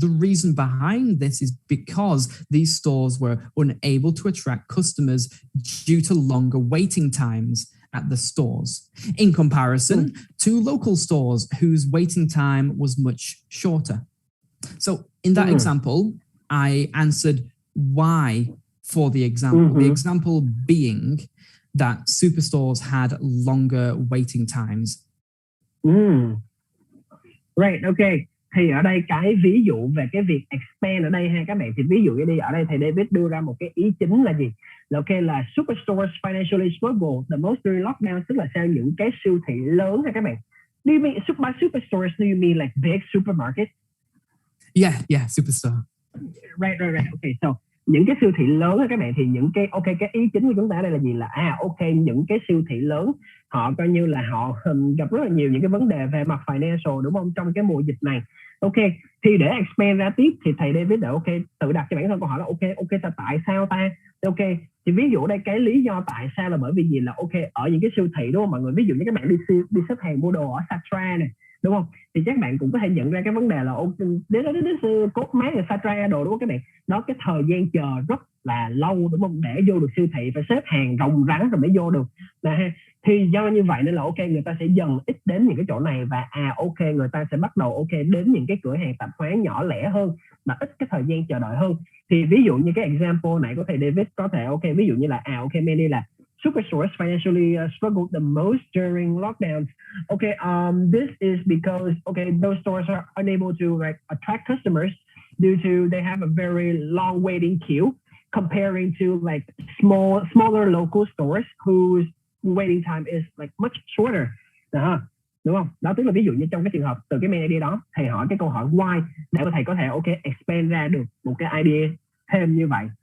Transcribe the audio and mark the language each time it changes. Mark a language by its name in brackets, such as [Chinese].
[English] The reason behind this is because these stores were unable to attract customers due to longer waiting times at the stores, in comparison to local stores whose waiting time was much shorter. So in that example, I answered why for the example. The example being that superstores had longer waiting times. Right, okay. [Vietnamese] Thì ở đây cái ví dụ về cái việc expand ở đây ha các bạn, thì ví dụ như đi ở đây thầy David đưa ra một cái ý chính là gì? Là ok, là [English] superstores financially struggle the most during lockdown, [Vietnamese] tức là sao những cái siêu thị lớn ha các bạn. [English] Do you mean by superstores, do you mean like big supermarkets? Yeah, superstore. Right. [Vietnamese] Okay, so những cái siêu thị lớn á các bạn, thì những cái cái ý chính của chúng ta ở đây là gì? Là những cái siêu thị lớn họ coi như là họ gặp rất là nhiều những cái vấn đề về mặt financial, đúng không, trong cái mùa dịch này. Ok, thì để expand ra tiếp thì thầy David đã tự đặt cho bản thân câu hỏi là tại sao ta? Ok, thì ví dụ đây cái lý do tại sao là bởi vì gì? Là ở những cái siêu thị, đúng không mọi người? Ví dụ như các bạn đi xếp hàng mua đồ ở Satra này, đúng không? Thì các bạn cũng có thể nhận ra cái vấn đề là đến cốt máy là Satra đồ, đúng không các bạn? Đó, cái thời gian chờ rất là lâu, đúng không, để vô được siêu thị, phải xếp hàng rồng rắn rồi mới vô được. Thì do như vậy nên là người ta sẽ dần ít đến những cái chỗ này, và người ta sẽ bắt đầu đến những cái cửa hàng tạp hóa nhỏ lẻ hơn mà ít cái thời gian chờ đợi hơn. Thì ví dụ như cái example này có thể David có thể ví dụ như là Mandy là [English] superstores financially struggled the most during lockdowns. This is because those stores are unable to like attract customers due to they have a very long waiting queue comparing to like smaller local stores whose waiting time is like much shorter. [Vietnamese] Đúng không? Đó, tức là ví dụ như trong cái trường hợp từ cái main idea đó, thầy hỏi cái câu hỏi why để thầy có thể expand ra được một cái idea thêm như vậy.